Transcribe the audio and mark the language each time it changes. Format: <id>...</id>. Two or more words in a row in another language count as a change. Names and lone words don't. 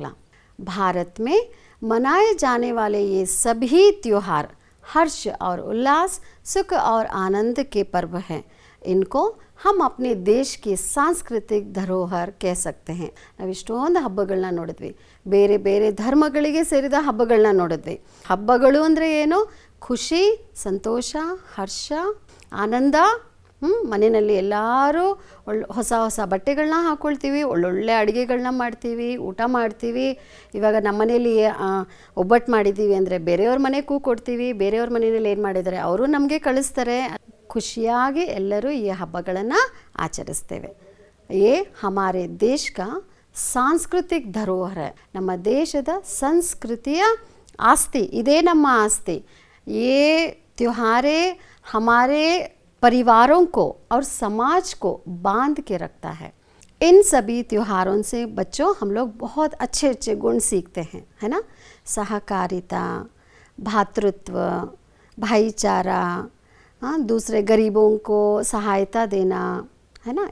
<hi>भारत में मनाए जाने वाले ये सभी त्योहार हर्ष और उल्लास, सुख और आनंद के पर्व हैं। इनको हम अपने देश की सांस्कृतिक धरोहर कह सकते हैं।</hi> <kn>ನಾವು ಇಷ್ಟೊಂದು ಹಬ್ಬಗಳನ್ನ ನೋಡಿದ್ವಿ, ಬೇರೆ ಬೇರೆ ಧರ್ಮಗಳಿಗೆ ಸೇರಿದ ಹಬ್ಬಗಳನ್ನ ನೋಡಿದ್ವಿ। ಹಬ್ಬಗಳು ಅಂದರೆ ಏನು? ಖುಷಿ, ಸಂತೋಷ, ಹರ್ಷ, ಆನಂದ। ಮನೆಯಲ್ಲಿ ಎಲ್ಲರೂ ಹೊಸ ಹೊಸ ಬಟ್ಟೆಗಳನ್ನ ಹಾಕ್ಕೊಳ್ತೀವಿ, ಒಳ್ಳೊಳ್ಳೆ ಅಡುಗೆಗಳನ್ನ ಮಾಡ್ತೀವಿ, ಊಟ ಮಾಡ್ತೀವಿ। ಇವಾಗ ನಮ್ಮ ಮನೇಲಿ ಒಬ್ಬಟ್ಟು ಮಾಡಿದ್ದೀವಿ ಅಂದರೆ ಬೇರೆಯವ್ರ ಮನೆಗೂ ಕೊಡ್ತೀವಿ, ಬೇರೆಯವ್ರ ಮನೆಯಲ್ಲಿ ಏನು ಮಾಡಿದ್ದಾರೆ ಅವರು ನಮಗೆ ಕಳಿಸ್ತಾರೆ। ಖುಷಿಯಾಗಿ ಎಲ್ಲರೂ ಈ ಹಬ್ಬಗಳನ್ನು ಆಚರಿಸ್ತೇವೆ।</kn> <hi>ये हमारे देश का सांस्कृतिक धरोहर है।</hi> <kn>ನಮ್ಮ ದೇಶದ ಸಂಸ್ಕೃತಿಯ ಆಸ್ತಿ, ಇದೇ ನಮ್ಮ ಆಸ್ತಿ।</kn> <hi>ये त्योहारें हमारे परिवारों को और समाज को बांध के रखता है। इन सभी त्योहारों से बच्चों हम लोग बहुत अच्छे अच्छे गुण सीखते हैं, है ना। सहकारिता, भातृत्व, भाईचारा, दूसरे गरीबों को सहायता देना, है ना।</hi>